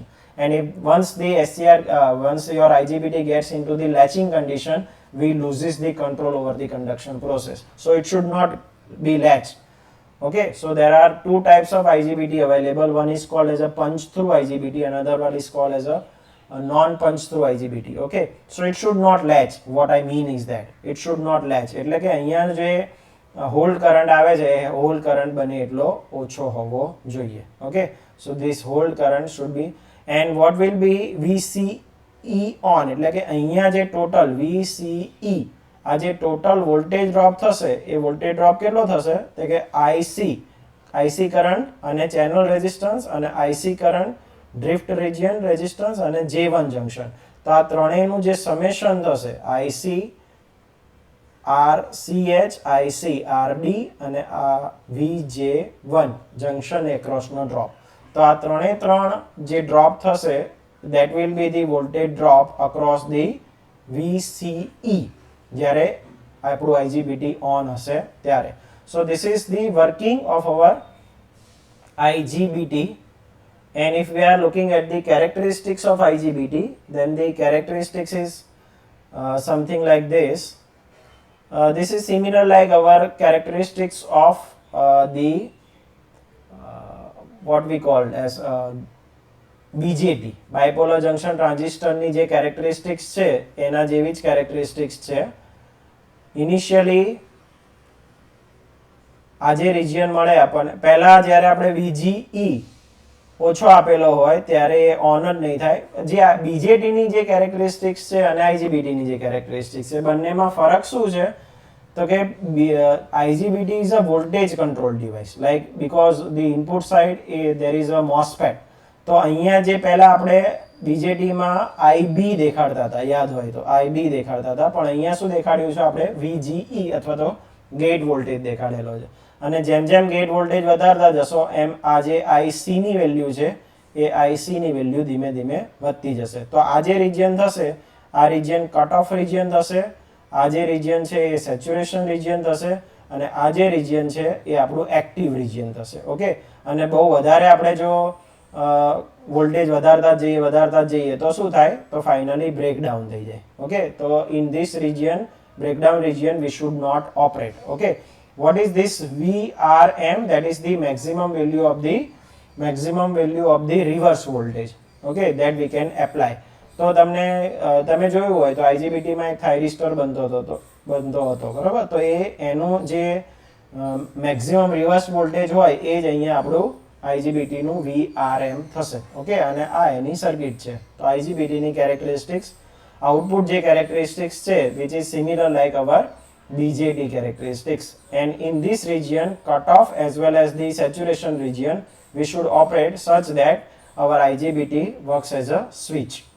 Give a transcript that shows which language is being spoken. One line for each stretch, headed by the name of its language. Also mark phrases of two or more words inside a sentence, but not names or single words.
English: And if once your IGBT gets into the latching condition, we loses the control over the conduction process. So it should not be latched. Okay, so there are two types of IGBT available. One is called as a punch through IGBT, another one is called as a non punch through IGBT. Okay, so it should not latch. What I mean is that it should not latch.
Gujarati: એટલે કે અહીંયા જે
English: whole current
Gujarati: આવે છે એ
English: whole current
Gujarati: બને એટલો ઓછો હોવો જોઈએ.
English: Okay, so this whole current should be, and what will be VCE on,
Gujarati: એટલે કે અહીંયા જે
English: total VCE
Gujarati: આ જે
English: total voltage drop
Gujarati: થશે એ
English: voltage drop
Gujarati: કેટલો થશે તો કે
English: IC current
Gujarati: અને
English: channel resistance
Gujarati: અને
English: IC current drift region resistance
Gujarati: અને J1 જંક્શન. તો આ ત્રણેયનું જે સમેશન થશે આઈસી RCH IC RD અને આ VJ1 જંક્શન એક્રોસનો ડ્રોપ. તો આ ત્રણ જે ડ્રોપ થશે
English: that will be the voltage drop across the VCE
Gujarati: જ્યારે આપણું IGBT on હશે ત્યારે.
English: So this is the working of our IGBT, and if we are looking at the characteristics of IGBT, then the characteristics is something like this. This is similar like our characteristics of the what we called as BJT, bipolar junction transistor
Gujarati: ની જે characteristics છે
English: એના જેવી જ characteristics છે.
Gujarati: ઇનિશિયલી આ જે રિજિયન મળે આપણને, પહેલા જ્યારે આપણે VGE ઓછો આપેલો હોય ત્યારે એ ઓન જ નહીં થાય. જે આ BJT ની જે characteristics છે અને IGBT ની જે characteristics છે બંનેમાં ફરક શું છે તો કે
English: IGBT is a voltage control device, like because the input side there is a MOSFET.
Gujarati: તો અહીંયા જે પહેલા આપણે BJT માં IB દેખાડતા હતા, યાદ હોય તો IB દેખાડતા હતા, પણ અહીંયા શું દેખાડ્યું છે આપણે VGE અથવા તો
English: gate voltage
Gujarati: દેખાડેલો છે. અને જેમ જેમ
English: gate voltage
Gujarati: વધારતા જશો એમ આ જે IC ની વેલ્યુ છે એ IC ની વેલ્યુ ધીમે ધીમે વધતી જશે. તો આ જે રિજિયન થશે આ રિજિયન
English: cut off region
Gujarati: થશે, આ જે રિજિયન છે એ
English: saturation region
Gujarati: થશે અને આ જે રિજિયન છે એ આપણું
English: active region
Gujarati: થશે. ઓકે, અને બહુ વધારે આપણે જો વોલ્ટેજ વધારતા જઈએ તો શું થાય તો ફાઇનલી બ્રેકડાઉન થઈ જાય.
English: ઓકે, તો in this region, breakdown region, we should not operate. Okay, what is this VRM? That is the maximum value of the reverse voltage. Okay, that we can apply.
Gujarati: તો તમે જોયું હોય તો IGBT માં એક થાઇરિસ્ટર બનતો હતો બરાબર. તો એનું જે
English: maximum reverse voltage
Gujarati: હોય એ જ અહીંયા આપણું IGBT નું VRM થશે. ઓકે, અને આ એની સર્કિટ છે. તો IGBT ની કેરેક્ટરિસ્ટિક્સ, આઉટપુટ જે કેરેક્ટરિસ્ટિક્સ છે
English: which is similar like our BJT characteristics, and in this region cut off as well as the saturation region we should operate such that our IGBT works as a switch.